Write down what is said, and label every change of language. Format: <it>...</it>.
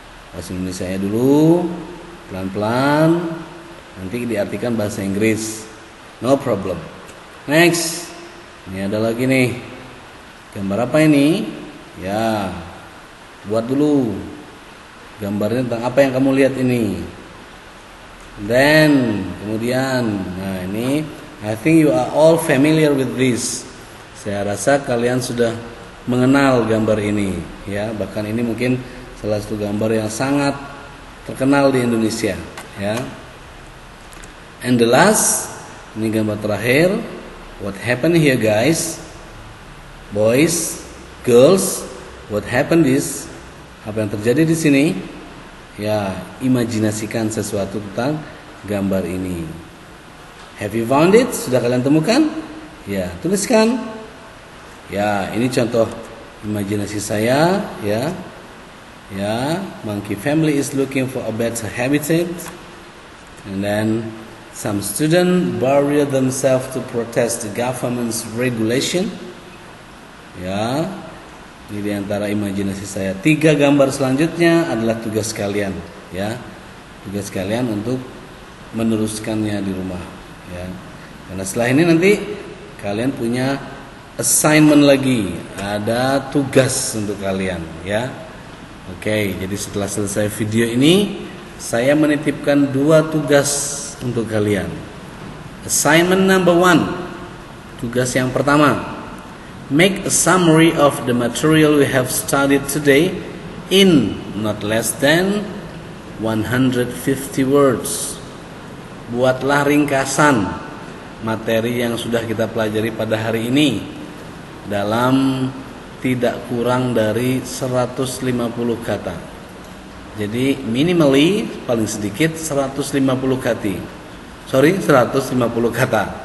<id>Bahasa Indonesianya dulu, pelan-pelan. Nanti diartikan bahasa Inggris.</id> <en>No problem. Next.</en> <id>Ini ada lagi nih. Gambar apa ini? Ya, buat dulu gambarnya tentang apa yang kamu lihat ini.</id> <en>Then</en> <id>kemudian, nah ini,</id> <en>I think you are all familiar with this.</en> <id>Saya rasa kalian sudah mengenal gambar ini, ya. Bahkan ini mungkin salah satu gambar yang sangat terkenal di Indonesia, ya.</id> <en>And the last,</en> <id>ini gambar terakhir.</id> <en>What happened here, guys? Boys, girls, what happened is,</en> <id>apa yang terjadi di sini? Ya, imajinasikan sesuatu tentang gambar ini.</id> <en>Have you found it?</en> <id>Sudah kalian temukan? Ya, tuliskan. Ya, ini contoh imajinasi saya, ya.</id> <en>Ya, monkey family is looking for a better habitat. And then some students bury themselves to protest the government's regulation.</en> <id>Ya, ini diantara imajinasi saya. 3 gambar selanjutnya adalah tugas kalian, ya. Tugas kalian untuk meneruskannya di rumah, ya. Karena setelah ini nanti kalian punya assignment lagi, ada tugas untuk kalian, ya. Oke, jadi setelah selesai video ini, saya menitipkan 2 tugas untuk kalian.</id> <en>Assignment number 1.</en> <id>Tugas yang pertama,</id> <en>make a summary of the material we have studied today in not less than 150 words.</en> <id>Buatlah ringkasan materi yang sudah kita pelajari pada hari ini dalam tidak kurang dari 150 kata. Jadi minimally, paling sedikit 150 kata.</id>